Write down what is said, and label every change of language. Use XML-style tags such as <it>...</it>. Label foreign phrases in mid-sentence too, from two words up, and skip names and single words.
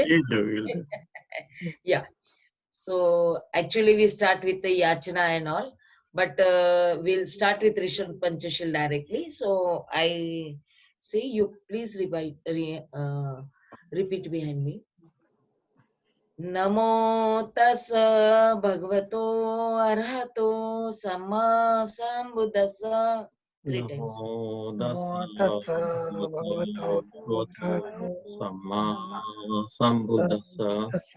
<en>We'll do. Yeah. So actually we start with the Yachana and all, but we'll start with Rishon Panchashil directly. So I say you please repeat behind me.</en> <pi>Namo tassa bhagavato arahato samma sambuddhassa.</pi> <en>3 times.</en> <pi>Namo tassa bhagavato samma sambuddhassa.</pi>